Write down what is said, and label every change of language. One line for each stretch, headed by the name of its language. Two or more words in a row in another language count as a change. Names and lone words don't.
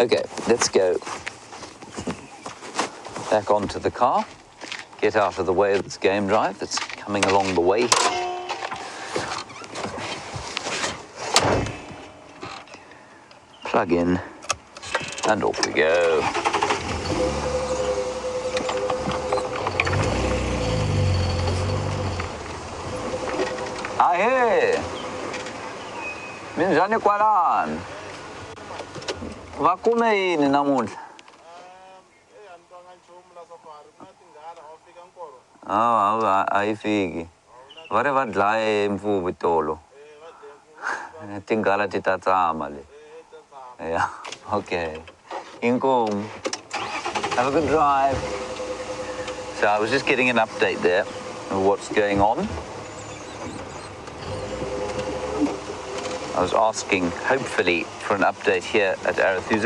English: Okay, let's go back onto the car, get out of the way of this game drive that's coming along the way. Plug in, and off we go. Ahee!
Tsonga: Minjani kwalan? Va kume yini namuntlha?
Swati: Ayifiki.
Tsonga: Va ri va dlaye imfumo tolo. Tinghala ti ta tsama le.
English: Yeah, okay. Inkom. Have a good drive. So I was just getting an update there of what's going on. I was asking, hopefully, for an update here at Arathusa.